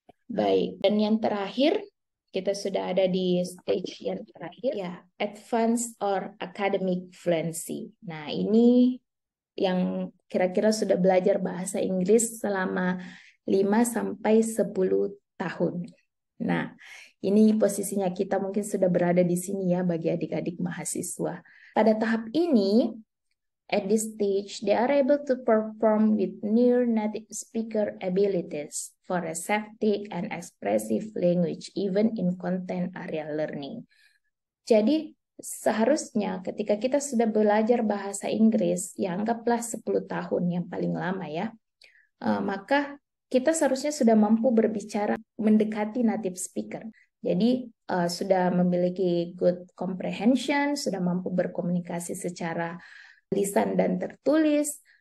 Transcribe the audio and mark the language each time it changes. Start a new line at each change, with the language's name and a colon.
Indonesian: Baik, dan yang terakhir, kita sudah ada di stage yang terakhir, ya,
English: advanced or academic fluency.
Indonesian: Nah, ini yang kira-kira sudah belajar bahasa Inggris selama 5-10 tahun. Nah, ini posisinya kita mungkin sudah berada di sini ya bagi adik-adik mahasiswa. Pada tahap ini,
English: at this stage, they are able to perform with near native speaker abilities for receptive and expressive language, even in content area learning.
Indonesian: Jadi, seharusnya ketika kita sudah belajar bahasa Inggris, ya anggaplah 10 tahun yang paling lama ya, maka kita seharusnya sudah mampu berbicara mendekati native speaker. Jadi sudah memiliki good comprehension, sudah mampu berkomunikasi secara lisan dan tertulis.